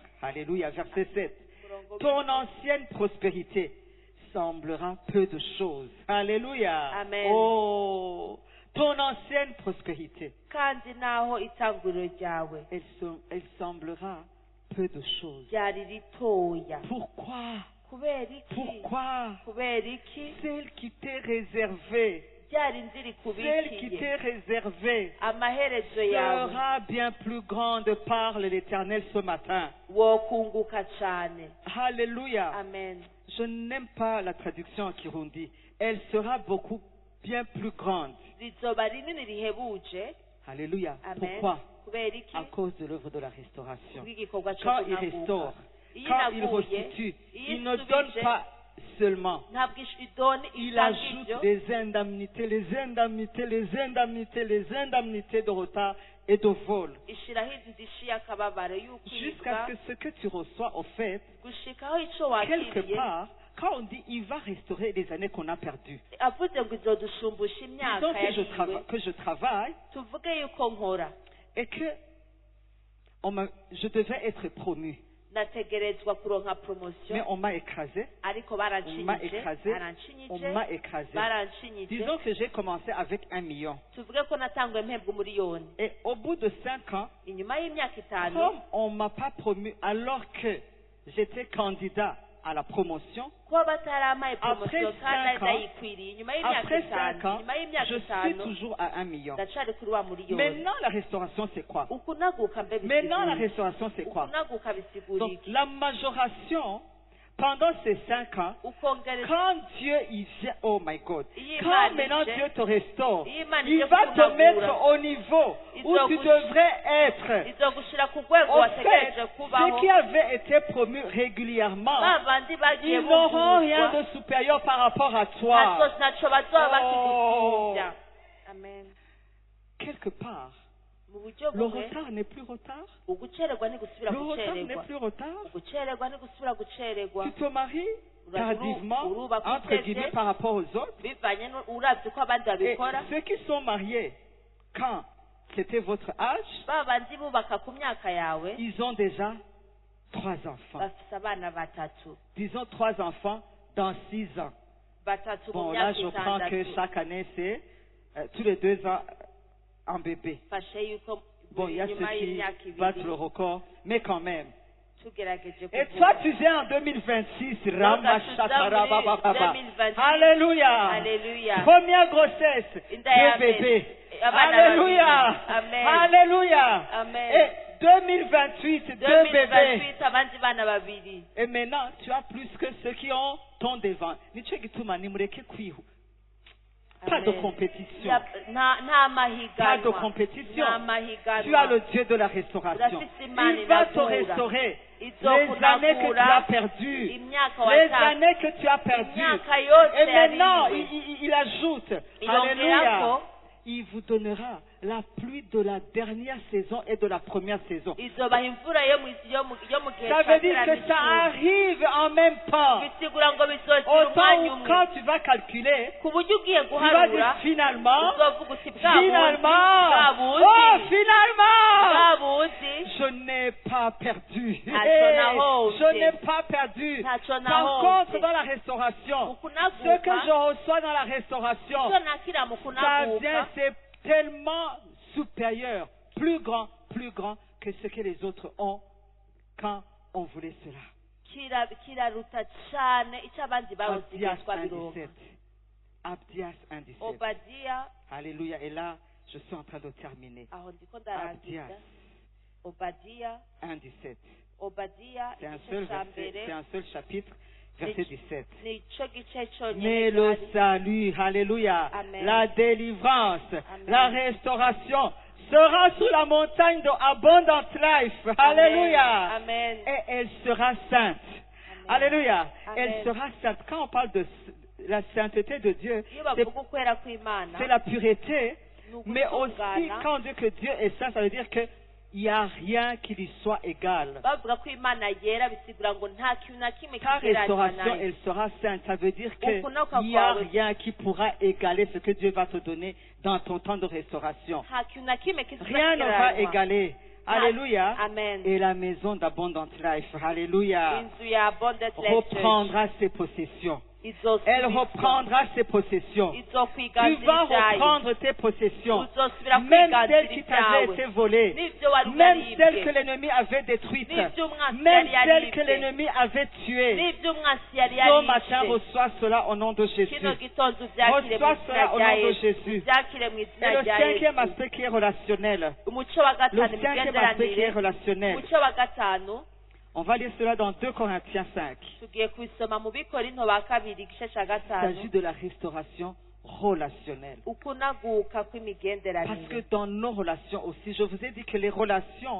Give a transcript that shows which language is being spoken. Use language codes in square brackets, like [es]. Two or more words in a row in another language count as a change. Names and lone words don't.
[fr] Alléluia. Verset 7. Ton ancienne prospérité semblera peu de choses. Alléluia. Amen. Oh, ton ancienne prospérité, [rn] kandi naho itanguriro ryawe [fr] elle semblera peu de choses. [rn] ryari ritoya [fr] Pourquoi? [rn] kubera iki [fr] Pourquoi? [rn] kubera iki [fr] Celle qui t'est réservée, [rn] ryari nziri [fr] celle qui [rn] kubikiye [fr] t'est réservée [rn] amaherezo yawe [fr] sera bien plus grande, parle l'Éternel ce matin. [rn] wokunguka cyane [fr] Alléluia. [rn] amen [fr] Je n'aime pas la traduction en Kirundi. Elle sera beaucoup bien plus grande. [rn] rizoba rinini rihebuje [fr] Alléluia. [rn] amen [fr] Pourquoi? [rn] kubera iki [fr] À cause de l'œuvre de la restauration. [rn] kubw'igikorwa cyo [fr] Quand il [rn] kunaguka [fr] restaure, [rn] iyo [fr] quand il [rn] inaguye [fr] restitue, [rn] iyo [fr] il ne donne [rn] isubije [fr] pas seulement. [rn] ntabwo idoni [fr] Il [rn] itanga [fr] ajoute [rn] ibyo [fr] des indemnités, les indemnités, les indemnités, les indemnités de retard et de vol. [rn] ishyiraho indishyi y'akababaro [fr] Jusqu'à [rn] y'ukwibwa [fr] ce que ce que tu reçois, au fait, [rn] gushikaho icyo [fr] quelque [rn] wakiriye [fr] part, quand on dit il va restaurer les années qu'on a perdues, [rn] avuze ngo izodushumbusha [fr] disons [rn] imyaka yariwe [fr] que je travaille [rn] tuvuge yuko nkora [fr] et que je devais être promu, [rn] nategerezwa kuronka [fr] mais [rn] promosiyo [fr] on m'a écrasé, [rn] ariko [fr] on m'a [rn] baranshinyije [fr] écrasé, on [rn] baranshinyije [fr] m'a écrasé. [rn] baranshinyije [fr] Disons que j'ai commencé avec 1 million. [rn] tuvuge ko natanguye mpembwa umuriyoni [fr] Et au bout de 5 ans, [rn] inyuma y'imyaka itanu [fr] comme on ne m'a pas promu alors que j'étais candidat à la promotion, [rn] kuba batarampaye [fr] Après [rn] promosiyo kandi [fr] 5 ans, [rn] nayikwiriye inyuma y'imyaka [fr] après 5 [rn] itanu [fr] ans, [rn] inyuma y'imyaka [fr] je suis [rn] itanu [fr] toujours à 1 million. [rn] ndacari kuri wa muriyoni [fr] Maintenant, la restauration, c'est quoi? [rn] ukunaguka mbe [fr] Maintenant, la [rn] bisigura [fr] restauration, c'est quoi? [rn] ukunaguka bisigura [fr] Donc, [rn] iki [fr] la majoration, pendant ces 5 ans, [rn] ukongereza [fr] quand Dieu il vient, [en] oh my God, [fr] Il quand manage. maintenant Dieu te restaure, Il manage il va te [rn] kunagura. [fr] mettre au niveau Il où doit tu vous- devrais être. [rn] izogushira ku rwego [fr] En [rn] wategereje [fr] fait, [rn] kubaho [fr] ceux qui avaient été promus régulièrement, [rn] ba bandi bagiye [fr] ils n'auront rien [rn] bumvuzwa [fr] de supérieur par rapport à toi. [rn] ntaco bazoba [fr] Oh. [rn] bakigusubya amen [fr] Quelque part, [rn] mu buryo [fr] le [rn] bumwe [fr] retard n'est plus retard. [rn] ugucererwa ntigusubira [fr] Le retard n'est [rn] gucererwa [fr] plus retard. [rn] ugucererwa ntigusubira gucererwa [fr] Tu te maries tardivement, [rn] uruba [fr] entre [rn] kuteze. [fr] guillemets, par rapport aux autres. [rn] bivanye uravye ko abandi [fr] Et [rn] babikora [fr] ceux qui sont mariés, quand c'était votre âge, [rn] ba bandi bubaka ku myaka yawe [fr] ils ont déjà 3 enfants. [rn] bafise abana batatu [fr] Disons 3 enfants dans 6 ans. [rn] batatu mu [fr] Bon, là, [rn] myaka [fr] je prends que [rn] itandatu [fr] chaque année, c'est tous les 2 ans un bébé. [rn] fashe yuko [fr] Bon, il y a ceux [rn] nyuma [fr] qui [rn] y'imyaka [fr] battent [rn] ibiri [fr] le record, mais quand même, [rn] tugerageje [fr] Et toi, [rn] kuvuga [fr] tu viens en 2026. Donc, [rn] Ramashakara. [fr] 2026. Alléluia. Alléluia. Première grossesse. [rn] Inda ya [fr] Deux [rn] mbere. [fr] bébés. [rn] Abana [fr] Alléluia. [rn] babiri. Amen. [fr] Alléluia. [rn] Amen. [fr] Et 2028, deux bébés. [rn] 2028 abandi bana babiri. [fr] Et maintenant, tu as plus que ceux qui ont ton devant. [rn] Nico gituma nimureke kwihu. [fr] Pas de [rn] Amen. [fr] compétition. [rn] Nta [fr] Pas de [rn] mahiganwa. [fr] compétition. [rn] Nta mahiganwa. [fr] Tu as le Dieu de la restauration. Il va te restaurer les années que tu as perdues. [rn] Imyaka [fr] Les [rn] wataka. [fr] années que tu as perdues. [rn] Imyaka yose [fr] Et maintenant, [rn] yarindwi. [fr] il ajoute, [rn] Ilongerako. [fr] Alléluia, il vous donnera la pluie de la dernière saison et de la première saison. [rn] izobaha imvura yo mu gihe [fr] Ça veut dire que ça arrive en même temps. [rn] bisigura ngo bizokira [fr] Au temps [rn] umwanya [fr] où [rn] umwe [fr] quand tu vas calculer, [rn] ku buryo ugiye [fr] tu vas dire [rn] guharura [fr] finalement, [rn] uzovuga uti [fr] finalement, [rn] bwabuzi [fr] oh finalement, [rn] bwabuzi [fr] je n'ai pas perdu. [rn] Ntacyo nahomvye. [fr] Je n'ai pas perdu. [rn] Ntacyo [fr] Par [rn] nahomvye. [fr] contre, dans la restauration, ce que je reçois dans la restauration, [rn] icyo nakira mu [fr] ça vient, [rn] kunaguka [fr] c'est tellement supérieur, plus grand que ce que les autres ont quand on voulait cela. [rn] kiraruta cyane icyo abandi bawusigaye [fr] Abdias [rn] twabironka [fr] 1,17. Abdias 1,17. [rn] obadiya [fr] Alléluia. Et là, je suis en train de terminer. [rn] aho ndiko ndarangiza [fr] Abdias [rn] obadiya [fr] 1,17. [rn] obadiya [fr] C'est un [rn] igice [fr] seul [rn] cya [fr] verset, [rn] mbere [fr] c'est un seul chapitre, verset 17. [rn] ni icyo gice [fr] Mais [rn] cyonyine [fr] le [rn] gihari. [fr] salut, alléluia, [rn] Amen. [fr] la délivrance, [rn] Amen. [fr] la restauration sera sur la montagne de Abundant Life. Alléluia. [rn] Amen. [fr] Et elle sera sainte. [rn] Amen. [fr] Alléluia. [rn] Amen. [fr] Elle sera sainte. Quand on parle de la sainteté de Dieu, [rn] iyo [fr] c'est [rn] bavuga ukwera kw'imana [fr] c'est la pureté, [rn] ni [fr] mais aussi [rn] ugutungana. [fr] quand on dit que Dieu est saint, ça veut dire qu'il n'y a rien qui lui soit égal. [rn] bavuga ko imana yera bisigura ngo nta kintu na kimwe [fr] Ta [rn] kigereranywa [fr] restauration, [rn] nayo [fr] elle sera sainte. Ça veut dire qu'il [rn] Ukunoka [fr] n'y a [rn] kwawe. [fr] rien qui pourra égaler ce que Dieu va te donner dans ton temps de restauration. [rn] nta kintu na kimwe [fr] Rien ne va égaler. Alléluia. [rn] Amen. [fr] Et la maison d'Abundant Life, Alléluia, [rn] inzu ya Abundant Life Church [fr] reprendra ses possessions. [rn] izosubizwa. [fr] Elle reprendra ses possessions. Tu [rn] izokwiganzira [fr] vas [rn] ibyayo [fr] reprendre tes possessions. [rn] uzosubira [fr] Même [rn] kwiganzira [fr] celles qui t'avaient [rn] ibyawe [fr] été volées. [rn] n'ibyo wari [fr] Même celles que [rn] ugaribwe [fr] l'ennemi avait détruites. [rn] n'ibyo umwansi [fr] Même [rn] yari [fr] celles que [rn] yaribwe [fr] l'ennemi avait tuées. [rn] n'ibyo umwansi yari [fr] Ce matin, [rn] yaribwe [fr] reçois cela au nom de Jésus. [rn] kino gitondo ubyakire mu [fr] Reçois [rn] izina [fr] cela au [rn] rya [fr] nom de [rn] yesu [fr] Jésus. [rn] ubyakire mu [fr] Et [rn] izina [fr] le [rn] rya [fr] cinquième [rn] yesu [fr] aspect qui est relationnel. [rn] umuco wa [fr] Le [rn] gatanu [fr] cinquième aspect qui est [rn] imigenderanire [fr] relationnel. [rn] umuco wa gatanu [fr] On va lire cela dans 2 Corinthiens 5. [rn] tugiye kubisoma mu bikorinto ba kabiri igice cya [fr] Il [rn] gatanu [fr] s'agit de la restauration relationnelle. [rn] ukunaguka [fr] Parce que [rn] kw'imigenderanire [fr] dans nos relations aussi, je vous ai dit que les relations,